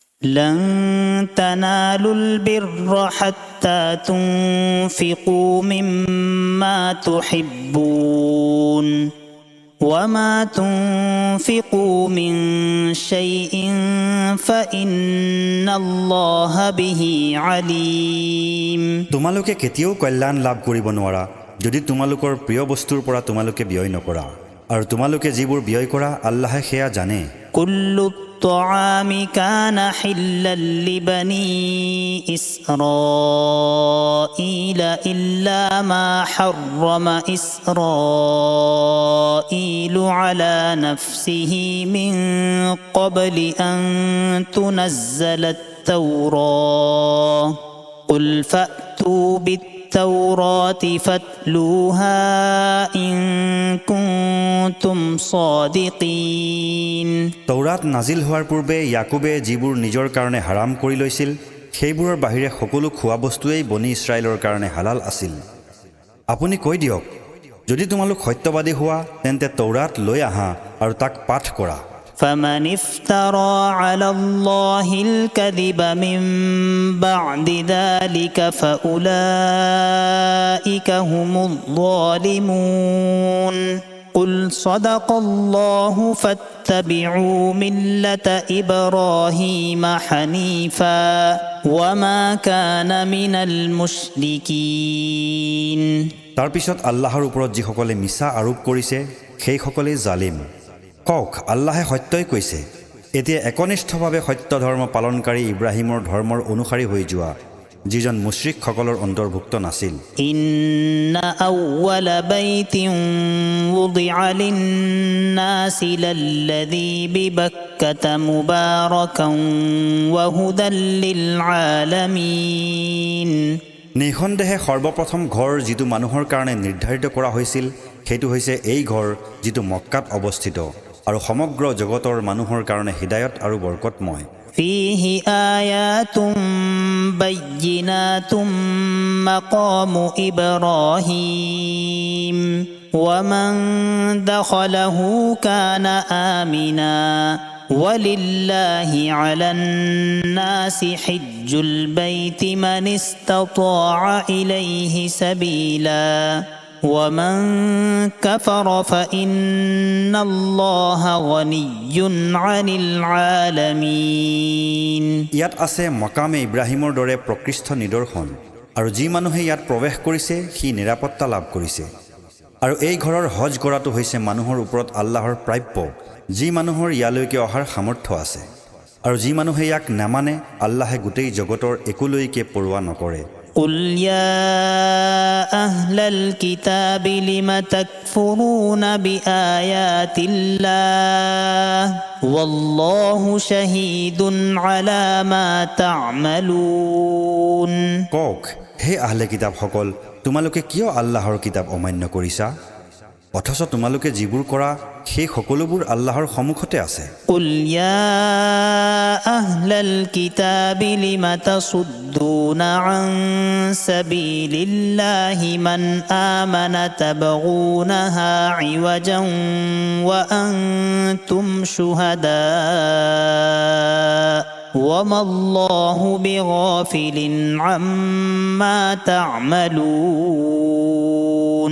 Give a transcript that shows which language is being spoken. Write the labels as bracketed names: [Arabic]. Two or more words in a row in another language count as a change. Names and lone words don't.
[Arabic] لن تنالوا البر حتى تنفقوا مما تحبون وما تنفقوا من شيء فإن الله به عليم [Assamese] তোমালোকে কেতিয়াও কল্যাণ লাভ কৰিব নোৱাৰা যদি তোমালোকৰ প্ৰিয় বস্তুৰ পৰা তোমালোকে ব্যয় নকৰা আৰু তোমালোকে যিবোৰ ব্যয় কৰা আল্লাহে সেয়া জানে [Arabic] كل الطعام كان حلا لبني إسرائيل إلا ما حرم إسرائيل على نفسه من قبل أن تنزل التوراة قل فأتوا بالتوراة فاتلوها إن كنتم صادقين [Assamese] তৌৰাত নাজিল হোৱাৰ পূৰ্বে ইয়াকুবে যিবোৰ নিজৰ কাৰণে হাৰাম কৰি লৈছিল সেইবোৰৰ বাহিৰে সকলো খোৱা বস্তুৱেই বনি ইছৰাইলৰ কাৰণে হালাল আছিল আপুনি কৈ দিয়ক যদি তোমালোক সত্যবাদী হোৱা তেন্তে তৌৰাত লৈ আহা আৰু তাক পাঠ কৰা [Arabic] فمن افترى على الله الكذب من بعد ذلك فأولئك هم الظالمون قل صدق الله فاتبعوا ملة إبراهيم حنيفا وما كان من المشركين [Assamese] তাৰ পিছত আল্লাহৰ ওপৰত যিসকলে মিছা আৰোপ কৰিছে সেইসকলে জালিম কওক আল্লাহে সত্যই কৈছে এতিয়া একনিষ্ঠভাৱে সত্য ধৰ্ম পালনকাৰী ইব্ৰাহিমৰ ধৰ্মৰ অনুসাৰী হৈ যোৱা যিজন মুশ্ৰিকসকলৰ অন্তৰ্ভুক্ত নাছিল [Arabic] إن أول بيت وضع للناس للذي ببكة مباركا وهدى للعالمين [Assamese] নিঃসন্দেহে সৰ্বপ্ৰথম ঘৰ যিটো মানুহৰ কাৰণে নিৰ্ধাৰিত কৰা হৈছিল সেইটো হৈছে এই ঘৰ যিটো মক্কাত অৱস্থিত আৰু সমগ্ৰ জগতৰ মানুহৰ কাৰণে হিদায়ত আৰু বৰকতময় [Arabic] فيه آيات بينات مقام إبراهيم ومن دخله كان آمنا ولله على الناس حج البيت من استطاع إليه سبيلا ومن كفر فإن الله غني عن العالمين [Assamese] ইয়াত আছে মকামে ইব্ৰাহিমৰ দৰে প্ৰকৃষ্ট নিদৰ্শন আৰু যি মানুহে ইয়াত প্ৰৱেশ কৰিছে সি নিৰাপত্তা লাভ কৰিছে আৰু এই ঘৰৰ হজ কৰাটো হৈছে মানুহৰ ওপৰত আল্লাহৰ প্ৰাপ্য যি মানুহৰ ইয়ালৈকে অহাৰ সামৰ্থ্য আছে আৰু যি মানুহে ইয়াক নামানে আল্লাহে গোটেই জগতৰ একোলৈকে পৰোৱা নকৰে [Arabic] قل يا أهل الكتاب لم تكفرون بآيات الله والله شهيد على ما تعملون [Assamese] কওক হে আহলে কিতাপসকল তোমালোকে কিয় আল্লাহৰ কিতাপ অমান্য কৰিছা অথচ তোমালোকে যিবোৰ কৰা সেই সকলোবোৰ আল্লাহৰ সন্মুখতে আছে [Arabic] قل يا أهل الكتاب لم تصدون عن سبيل الله من آمن تبغونها عوجا وأنتم شهداء وما الله بغافل عما تعملون